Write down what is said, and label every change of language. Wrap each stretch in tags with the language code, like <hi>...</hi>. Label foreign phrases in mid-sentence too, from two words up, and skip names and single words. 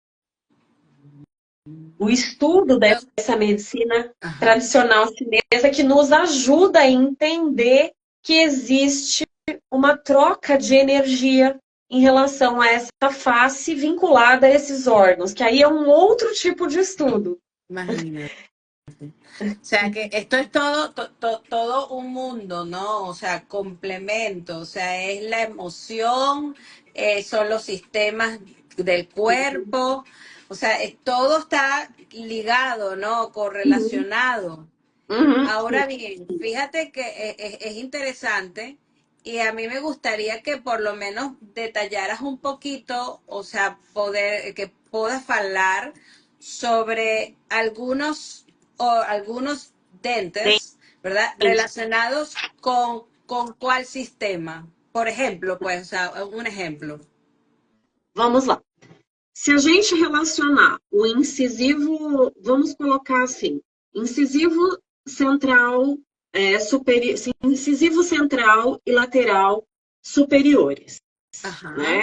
<pt>O estudo dessa medicina</pt> <es>Ajá.</es> <pt>tradicional chinesa que nos ajuda a entender que existe uma troca de energia em relação a essa face vinculada a esses órgãos, que aí é um outro tipo de estudo.</pt> <es>Imagínate. O sea, que esto es todo un mundo, ¿no? O sea, complemento, o sea, es la emoción, son los sistemas del cuerpo, o sea, todo está ligado, ¿no?</es> <pt>Uhum,</pt> <es>Correlacionado.</es> <pt>sim.</pt> <es>Ahora bien, fíjate que es interesante y a mí me gustaría que por lo menos detallaras un poquito, o sea, que puedas hablar sobre algunos dentes, ¿verdad?</es> <pt>Gente,</pt> <es>Relacionados con cuál sistema. Por ejemplo, pues, o sea, un ejemplo.</es> <pt>vamos lá. Se a gente relacionar o incisivo, vamos colocar assim, incisivo central, incisivo central e lateral superiores,</pt> <es>Ajá,</es>